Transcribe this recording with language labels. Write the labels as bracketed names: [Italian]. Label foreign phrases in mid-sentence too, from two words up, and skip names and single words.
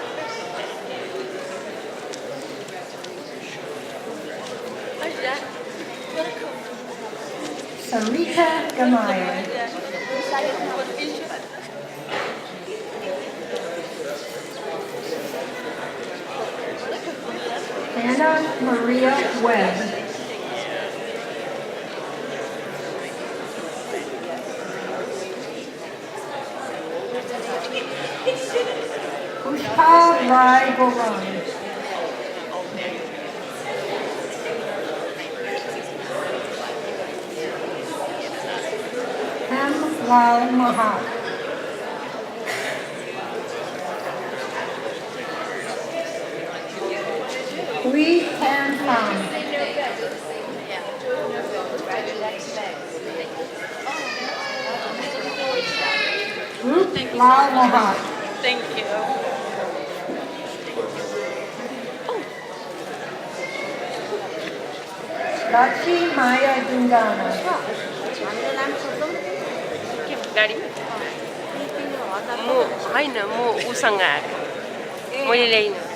[English] Sarita Gamaya. Anna Maria Webb. Pushpa Rai Goran. Hem Lal Mahak. Hui Tan Pham. Rup Lal Mahak. Thank you. Lakshmi Maya Dungana. [Nepali] गाडी म होइन म उसँग आएको मैले ल्याइन